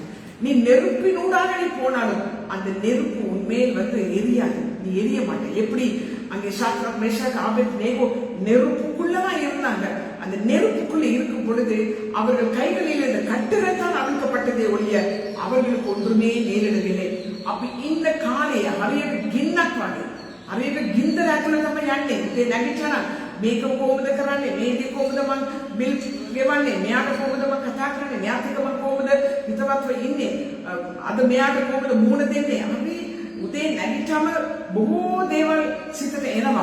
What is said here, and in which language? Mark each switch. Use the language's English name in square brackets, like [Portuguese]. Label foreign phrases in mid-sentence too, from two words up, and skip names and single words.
[Tamil] நீ நெருப்பினூடாக நீ போனாலும் அந்த நெருப்பு உண்மையில் வந்து எரியாது, நீ எரிய மாட்டே. எப்படி அங்கே ஷாத்ராக் மேஷாக் ஆபேத்நேகோ நெருப்புக்குள்ளதான் இருந்தாங்க. அந்த நெருப்புக்குள்ள இருக்கும் பொழுது அவர்கள் கைகளில் இந்த கட்டுரைத்தான் அவிழ்க்கப்பட்டதே ஒழிய அவர்களுக்கு ஒன்றுமே நேரிடவில்லை. அப்ப இந்த [Sinhala] කාලේ හරියට ගින්නක් වගේ හරියට ගින්දර ඇතුළේ තමයි යන්නේ. ඒ නැගිටලා මේක කොහොමද කරන්නේ, මේ දේ කොහොමද මං බිල් ගෙවන්නේ, මෙයාට කොහොමද මං කතා කරන්නේ, මෙයාට එක මං කොහොමද හිතවත්ව ඉන්නේ, අද මෙයාට කොහොමද මූණ දෙන්නේ. අපි උදේ නැගිටම බොහෝ දේවල් සිතට එනවා.